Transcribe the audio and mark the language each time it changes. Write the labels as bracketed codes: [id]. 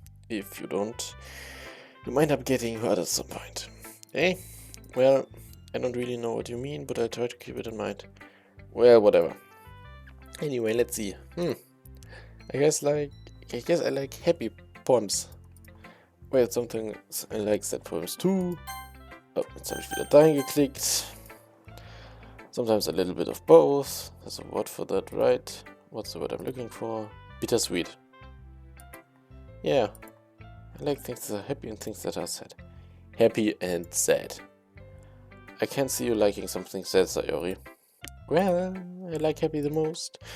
[en] If you don't, you might up getting hurt at some point. Well, I don't really know what you mean, but I try to keep it in mind. Well, whatever. Anyway, let's see. I guess I like happy poems. Well, sometimes I like sad poems too. [de] Oh, jetzt habe ich wieder dahin geklickt. [en] Sometimes a little bit of both. There's a word for that, right? What's the word I'm looking for? Bittersweet. Yeah. I like things that are happy and things that are sad. Happy and sad. I can't see you liking something sad, Sayori. Well, I like happy the most.